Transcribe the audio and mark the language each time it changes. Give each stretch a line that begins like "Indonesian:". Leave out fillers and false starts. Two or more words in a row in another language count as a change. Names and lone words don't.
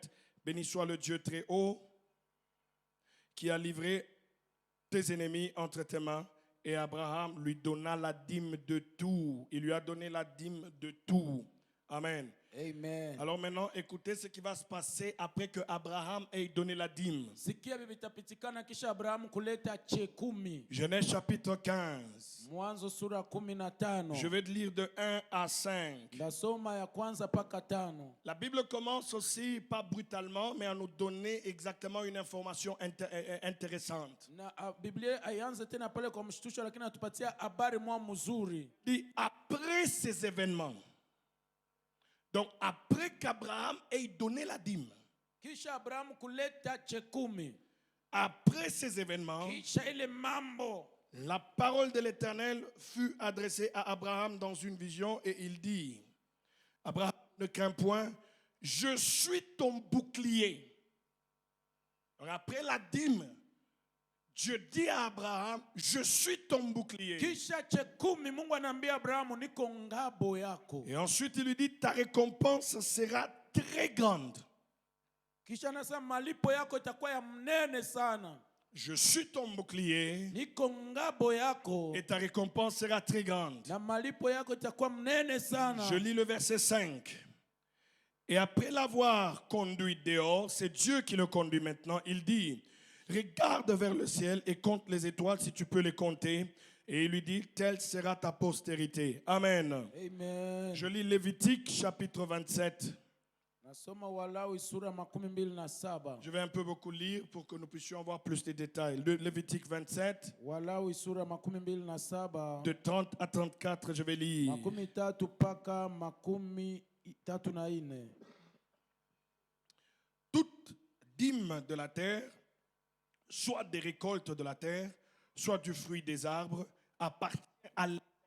French: Béni soit le Dieu très haut qui a livré tes ennemis entre tes mains. Et Abraham lui donna la dîme de tout. Il lui a donné la dîme de tout. Amen. Amen. Alors maintenant, écoutez ce qui va se passer après que Abraham ait donné la dîme.
Swahili: Sikia vitapitikana kisha Abrahamu kuleta chekumi.
French: Genèse chapitre 15.
Swahili: Mwanzo sura 15.
French: Je vais te lire de 1 à 5.
Swahili: Ndasoma ya kwanza paka 5.
French: La Bible commence aussi, pas brutalement, mais à nous donner exactement une information intéressante.
Swahili: Na Biblia aianze tena pale kwa mshtusho lakini atupatia habari mwa mzuri.
French: Dit après ces événements. Donc après qu'Abraham ait donné la dîme.
Swahili: Kisha Abrahamu kuleta chekumi.
French: Après ces événements,
Swahili: Kisha ile mambo.
French: la parole de l'Éternel fut adressée à Abraham dans une vision et il dit, Abraham, ne crains point, je suis ton bouclier. Alors après la dîme, Dieu dit à Abraham, je suis ton bouclier.
Swahili: Kisha chekumi Mungu anaambia Abrahamu niko ngabo yako.
French: Et ensuite il lui dit, ta récompense sera très grande.
Swahili: Kisha anasema malipo yako itakuwa ya mnene sana.
French: Je suis ton bouclier
Swahili: Niko ngabo yako.
French: et ta récompense sera très grande.
Swahili: Na malipo yako itakuwa mnene sana.
French: Je lis le verset 5. Et après l'avoir conduit dehors, c'est Dieu qui le conduit maintenant, il dit, regarde vers le ciel et compte les étoiles si tu peux les compter. Et il lui dit, telle sera ta postérité. Amen. Amen. Je lis Lévitique chapitre 27.
Swahili: Nasoma Walawi sura 27.
French: Je vais un peu beaucoup lire pour que nous puissions avoir plus de détails. Lévitique 27,
Swahili: Walawi sura 27.
French: de 30 à 34, je vais lire.
Swahili: 33 paka 34.
French: Toute dîme de la terre, soit des récoltes de la terre, soit du fruit des arbres, appartient à l'Éternel.